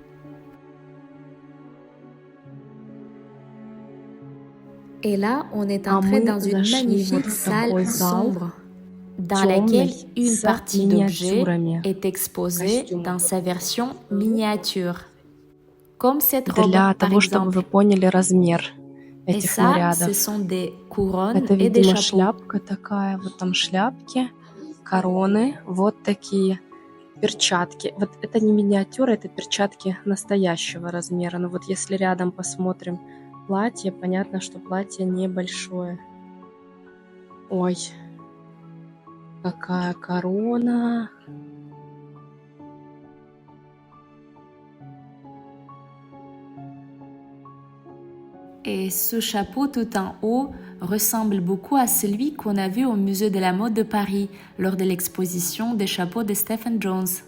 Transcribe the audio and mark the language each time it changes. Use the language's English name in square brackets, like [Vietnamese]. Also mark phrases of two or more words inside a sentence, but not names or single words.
[French] Et là, on est entré dans une magnifique salle sombre, dans laquelle une partie d'objets est exposée dans sa version miniature. Comme cette robe, par exemple. Et ça, ce sont des couronnes [Russian] Это, [French] et des [Russian] видимо, [French] chapeaux. [Russian] шляпка такая, вот там шляпки, короны, вот такие перчатки. Вот это не миниатюра, это перчатки настоящего размера. Но вот если рядом посмотрим платье, понятно, что платье небольшое. Ой, какая корона. [French] Et ce chapeau tout en haut ressemble beaucoup à celui qu'on a vu au Musée de la mode de Paris lors de l'exposition des chapeaux de Stephen Jones.